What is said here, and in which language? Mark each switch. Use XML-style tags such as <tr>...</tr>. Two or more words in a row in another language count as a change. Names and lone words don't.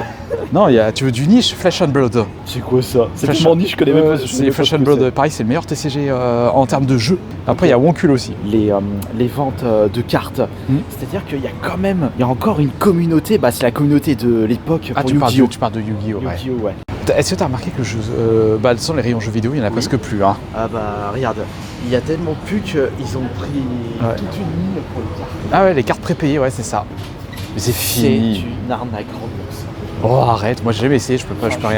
<fr>Ouais. Non, tu veux du niche, Flash and Blood. C'est quoi ça? C'est Flash tellement niche, je connais même pas. je C'est connais pas Flash ce and que Blood. Pareil, c'est le meilleur TCG en termes de jeu. Après, il y a Wonkul aussi. Les ventes de cartes, Hmm. c'est-à-dire qu'il y a quand même, il y a encore une communauté, bah c'est la communauté de l'époque Ah, pour tu parles Yu-Gi-Oh! de Yu-Gi-Oh! Ouais. Yu-Gi-Oh! Ouais. Est-ce que tu as remarqué que bah, sans les rayons jeux vidéo, il n'y en a Oui. presque plus. Hein. Ah bah regarde, il y a tellement plus qu'ils ont pris Ouais. toute une ligne pour les cartes. Ah ouais, les cartes prépayées, ouais, c'est ça. Mais c'est C'est fini. une arnaque Roblox. Oh, arrête, moi j'ai jamais essayé, je peux rien</fr>